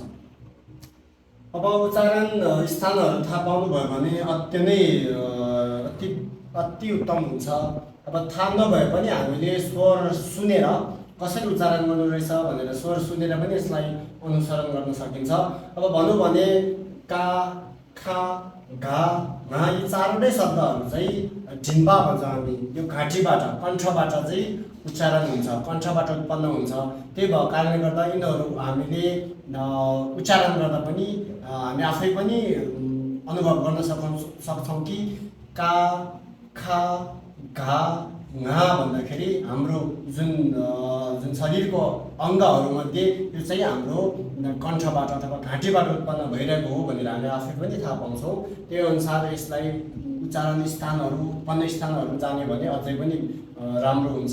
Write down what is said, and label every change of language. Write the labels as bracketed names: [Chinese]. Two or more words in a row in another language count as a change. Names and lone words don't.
[Nepali] अब उच्चारण स्थानहरू थाहा पाउनुभयो भने अति उत्तम हुन्छ। अब थाहा नभए पनि हामीले स्वर सुनेर कसरी उच्चारण गर्नु रहेछ भनेर स्वर सुनेर पनि यसलाई अनुसरण गर्न सकिन्छ। अब भनौँ भने का, खा, घा, घा यी 4वटै शब्दहरू चाहिँ ढिम्बा भन्छ हामी, यो घाँटीबाट, कण्ठबाट चाहिँ उच्चारण हुन्छ, कण्ठबाट उत्पन्न हुन्छ। त्यही भएको कारणले गर्दा यिनीहरू हामीले उच्चारण गर्दा पनि हामी आफै पनि अनुभव गर्न सक्छौँ कि का, खा, घा, घा भन्दाखेरि हाम्रो जुन शरीरको अङ्गहरूमध्ये यो चाहिँ हाम्रो कण्ठबाट अथवा घाँटीबाट उत्पन्न भइरहेको हो भनेर हामी आफै पनि थाहा पाउँछौँ। त्यही अनुसार यसलाई उच्चारण स्थानहरू, उत्पन्न स्थानहरू जाने भने अझै पनि राम्रो हुन्छ।